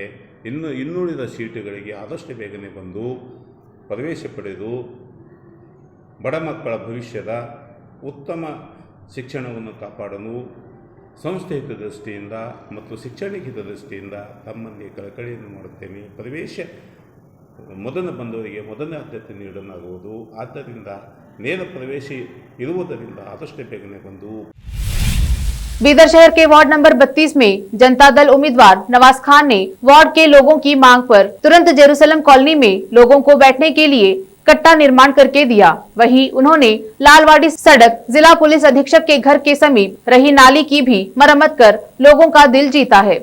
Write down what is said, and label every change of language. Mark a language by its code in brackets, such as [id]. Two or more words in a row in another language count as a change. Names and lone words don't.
[kn] ಇನ್ನುಳಿದ ಸೀಟುಗಳಿಗೆ ಆದಷ್ಟು ಬೇಗನೆ ಬಂದು ಪ್ರವೇಶ ಪಡೆದು ಬಡ ಮಕ್ಕಳ ಭವಿಷ್ಯದ ಉತ್ತಮ ಶಿಕ್ಷಣವನ್ನು ಕಾಪಾಡಲು ಸಂಸ್ಥೆ ಹಿತದೃಷ್ಟಿಯಿಂದ ಮತ್ತು ಶಿಕ್ಷಣ ಹಿತದೃಷ್ಟಿಯಿಂದ ತಮ್ಮಲ್ಲಿ ಕಳಕಳಿಯನ್ನು ಮಾಡುತ್ತೇನೆ. ಪ್ರವೇಶ ಮೊದಲು ಬಂದವರಿಗೆ ಮೊದಲನೇ ಆದ್ಯತೆ ನೀಡಲಾಗುವುದು. ಆದ್ದರಿಂದ ನೇರ ಪ್ರವೇಶ ಇರುವುದರಿಂದ ಆದಷ್ಟು ಬೇಗನೆ ಬಂದು। [hi] बीदर शहर के वार्ड नंबर 32 में जनता दल उम्मीदवार नवाज खान ने वार्ड के लोगों की मांग पर तुरंत जेरूसलम कॉलोनी में लोगों को बैठने के लिए कट्टा निर्माण करके दिया। वहीं उन्होंने लालवाड़ी सड़क जिला पुलिस अधीक्षक के घर के समीप रही नाली की भी मरम्मत कर लोगों का दिल जीता है।